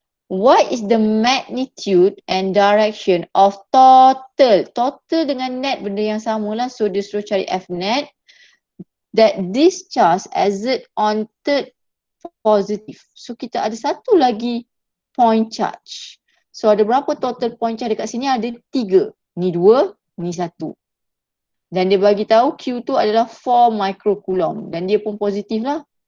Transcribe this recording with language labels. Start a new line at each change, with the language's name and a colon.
English: What is the magnitude and direction of total?
Malay: Total dengan net benda yang sama lah. So dia suruh cari F net.
English: That this charge exert on third positive.
Malay: So kita ada satu lagi point charge. So ada berapa total point charge dekat sini? Ada 3. Ni 2, ni 1. Dan dia bagi tahu Q tu adalah 4 microcoulomb dan dia pun positif lah.